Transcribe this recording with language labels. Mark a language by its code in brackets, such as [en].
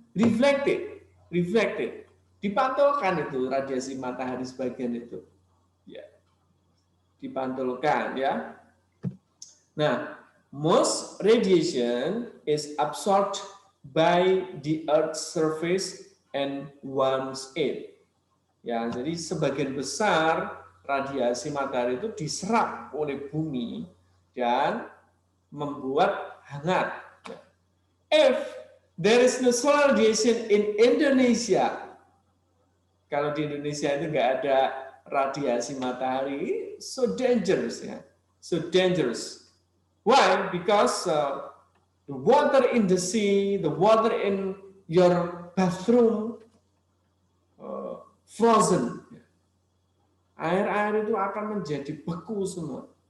[en] reflected, [id] dipantulkan itu radiasi matahari sebagian itu, ya, dipantulkan ya. [en] Nah, most radiation is absorbed by the Earth's surface and warms it. [id] Ya, jadi sebagian besar radiasi matahari itu diserap oleh bumi dan membuat hangat. [en] If there is no solar radiation in Indonesia, [id] kalau di Indonesia itu nggak ada radiasi matahari, [en] so dangerous ya, so dangerous. Why? Because the water in the sea, the water in your bathroom frozen. [id] Air-air itu akan menjadi beku semua.